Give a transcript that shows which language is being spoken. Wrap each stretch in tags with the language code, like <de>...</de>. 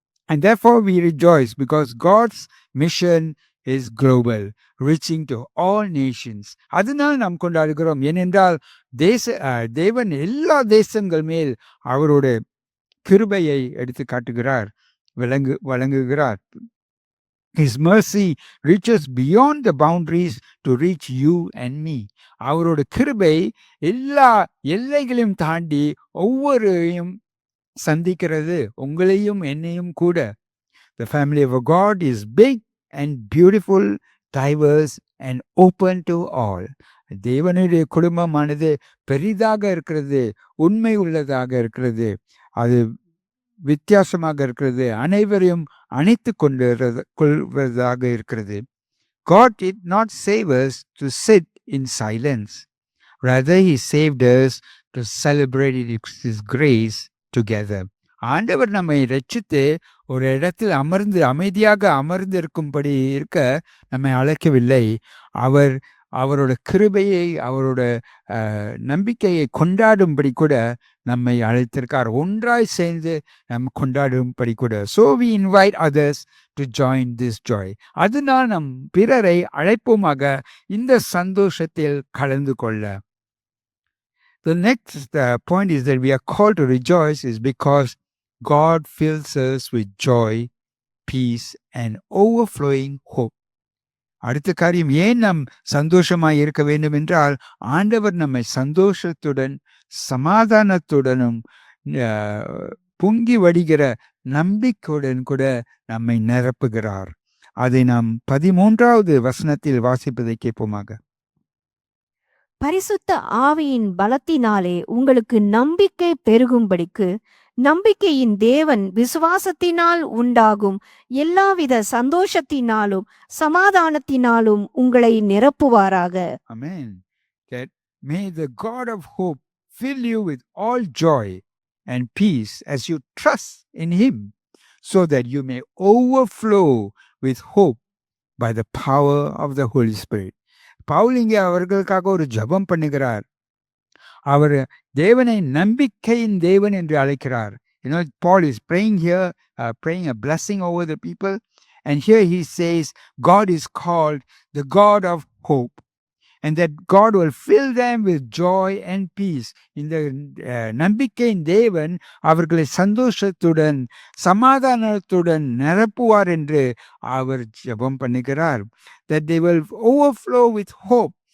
<en>And therefore we rejoice because God's mission is global, reaching to all nations.</en> <ta>அதனால் நாம் கொண்டாடுகிறோம். ஏனென்றால் தேவன் எல்லா தேசங்கள் மேல் அவருடைய கிருபையை எடுத்து காட்டுகிறார், வழங்குகிறார்.</ta> <en>His mercy reaches beyond the boundaries to reach you and me.</en> <ta>அவரோட கிருபை எல்லா எல்லைகளையும் தாண்டி ஒவ்வொருவரையும் சந்திக்கிறது, உங்களையும் என்னையும் கூட.</ta> <en>The family of God is big and beautiful, diverse and open to all.</en> <ta>தேவனுடைய குடும்பமானது பெரிதாக இருக்கிறது, உண்மை உள்ளதாக இருக்கிறது, அது வித்தியாசமாக இருக்கிறது, அனைவரையும் அணைத்து கொள்வதாக இருக்கிறது.</ta> <en>God did not save us to sit in silence. Rather, He saved us to celebrate His grace together.</en> <ta>ஆண்டவர் நம்மை ரட்சித்து ஒரு இடத்தில் அமைதியாக அமர்ந்து இருக்கும்படி இருக்க நம்மை அழைக்கவில்லை. அவரோட கிருபையை, அவரோட நம்பிக்கையை கொண்டாடும்படி கூட நம்மை அழைத்திருக்கார். ஒன்றாய் சேர்ந்து நம்ம கொண்டாடும்படி கூட.</ta> <en>So we invite others to join this joy.</en> <ta>அதனால் நம் பிறரை அழைப்போமாக இந்த சந்தோஷத்தில் கலந்து கொள்ள.</ta> <en>The next point is that we are called to rejoice is because God fills us with joy, peace and overflowing hope.</en> <ta>அடுத்த காரியம், ஏன் நாம் சந்தோஷமாய் இருக்க வேண்டும் என்றால், ஆண்டவர் நம்மை சந்தோஷத்துடன் சமாதானத்துடனும் பொங்கி வடிகிற நம்பிக்கையுடன் கூட நம்மை நிரப்புகிறார். அதை நாம் 13வது வசனத்தில் வாசிப்பதை கேட்போமாக. பரிசுத்த ஆவியின் பலத்தினாலே உங்களுக்கு நம்பிக்கை பெருகும்படிக்கு நம்பிக்கையின் தேவன் விசுவாசத்தினால் உண்டாகும் எல்லாவித சந்தோஷத்தினாலும் சமாதானத்தினாலும் உங்களை நிரப்புவாராக.</ta> <en>Amen. That may the God of hope fill you with all joy and peace as you trust in Him, so that you may overflow with hope by the power of the Holy Spirit.</en> <ta>Pavul இங்கே அவர்களுக்காக ஒரு ஜெபம் பண்ணுகிறார். அவர் தேவனை நம்பிக்கையின் தேவன் என்று அழைக்கிறார்.</ta> <en>You know, Paul is praying here, praying a blessing over the people. And here he says, God is called the God of hope. And that God will fill them with joy and peace.</en> <ta>இந்த நம்பிக்கையின் தேவன் அவர்களை சந்தோஷத்துடன் சமாதானத்துடன் நிரப்புவார் என்று அவர் ஜெபம் பண்ணுகிறார்.</ta> <en>That they will overflow with hope.</en>